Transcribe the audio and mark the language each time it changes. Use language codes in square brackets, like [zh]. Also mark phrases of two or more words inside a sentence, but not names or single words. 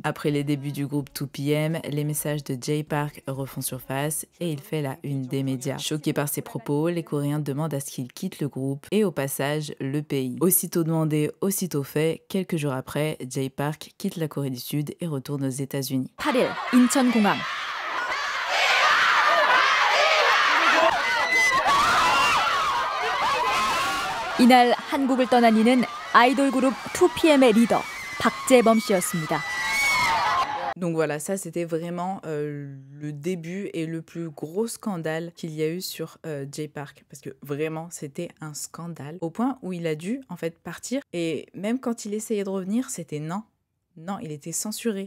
[fr] Après les débuts du groupe 2PM, les messages de Jay Park refont surface et il fait la une des médias. Choqués par ses propos, les Coréens demandent à ce qu'il quitte le groupe et au passage le pays. Aussitôt demandé, aussitôt fait, quelques jours après, Jay Park quitte la Corée du Sud et retourne aux États-Unis. [ko] 8일 인천공항. 이날 한국을 떠난 이는 아이돌 그룹 2PM의 리더 박재범 씨였습니다. [fr] Donc voilà, ça c'était vraiment le début et le plus gros scandale qu'il y a eu sur Jay Park. Parce que vraiment, c'était un scandale. Au point où il a dû en fait partir. Et même quand il essayait de revenir, c'était non. Non, il était censuré.